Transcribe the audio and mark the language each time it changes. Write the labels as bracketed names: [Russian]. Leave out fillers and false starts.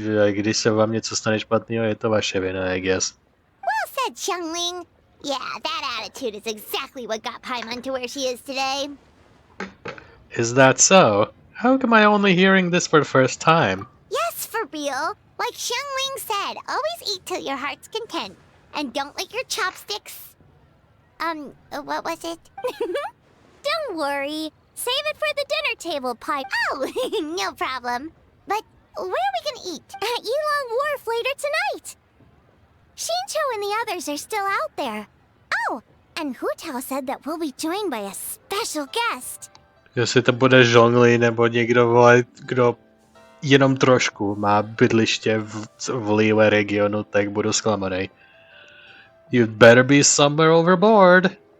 [Czech] Když se vám něco stane špatného, je to vaše vina, [English] I guess. Well said, Xiangling. Yeah, that attitude is exactly what got Paimon to where she is today. Is that so? How come I only hearing this for the first time? Yes, for real. Like Xiangling said, always eat till your heart's content. And don't lick your chopsticks. What was it? Don't worry. Save it for the dinner table, Pipe. Oh, no problem. But where are we gonna eat? At Yulong Wharf later tonight. Xingqiu and the others are still out there. Oh, and Hu Tao said that we'll be joined by a special guest. [Czech] Jestli to bude Zhongli nebo někdo, vole, kdo jenom trošku má bydliště v Liyue regionu, tak budu zklamanej. [English] You'd better be somewhere overboard.